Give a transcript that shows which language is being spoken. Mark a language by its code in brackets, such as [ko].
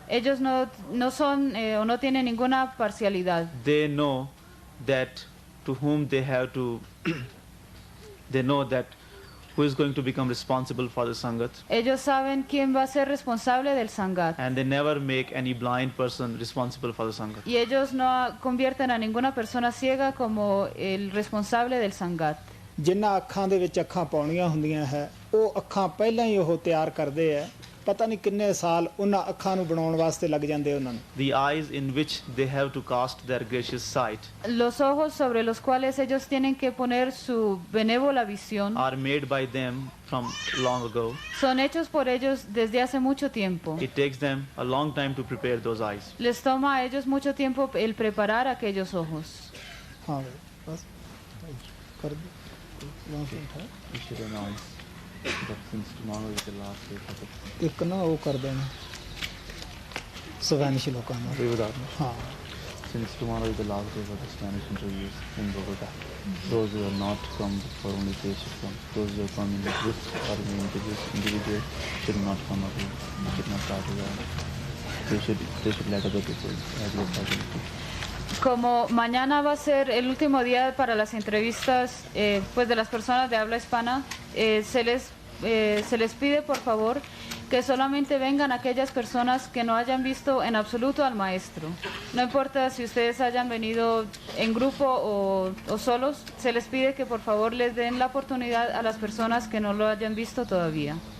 [es] ellos no son o no tienen ninguna parcialidad. [en] They know that to whom they have to they know that who is going to become responsible for the sangat, [es] Ellos saben quién va a ser responsable del sangat. [en] and they never make any blind person responsible for the sangat. [es] Y ellos no convierten a ninguna persona ciega como el responsable del sangat. [pa] ਜਿਨ੍ਹਾਂ ਅੱਖਾਂ ਦੇ ਵਿੱਚ ਅੱਖਾਂ ਪਾਉਣੀਆਂ ਹੁੰਦੀਆਂ ਹੈ ਉਹ ਅੱਖਾਂ ਪਹਿਲਾਂ ਹੀ ਉਹ ਤਿਆਰ ਕਰਦੇ ਹੈ ਪਤਾ ਨਹੀਂ ਕਿੰਨੇ ਸਾਲ ਉਹਨਾਂ ਅੱਖਾਂ ਨੂੰ ਬਣਾਉਣ ਵਾਸਤੇ ਲੱਗ ਜਾਂਦੇ ਉਹਨਾਂ ਨੂੰ [en] The eyes in which they have to cast their gracious sight [es] Los ojos sobre los cuales ellos tienen que poner su benévola visión [en] are made by them from long ago. [es] son hechos por ellos desde hace mucho tiempo. [en] It takes them a long time to prepare those eyes. [es] Les toma a ellos mucho tiempo el preparar aquellos ojos. [pa] ਹਾਂ ਬਸ ਕਰ ਦੇ [en] You should announce that since tomorrow is the last day for the [pa] ਇੱਕ ਨਾ ਉਹ ਕਰ ਦੇਣਾ ਸਵੈਨਿਸ਼ ਲੋਕਾਂ ਦਾ ਹਾਂ [en] Since tomorrow is the last day for the Spanish interviews in Bogota, those who are not come for only they should come. Those who are coming in groups or in individual should not come again. They should not start again. They should let other people have the opportunity. [es] Como mañana va a ser el último día para las entrevistas pues de las personas de habla hispana, se les pide por favor que solamente vengan aquellas personas que no hayan visto en absoluto al maestro. No importa si ustedes hayan venido en grupo o solos, se les pide que por favor les den la oportunidad a las personas que no lo hayan visto todavía.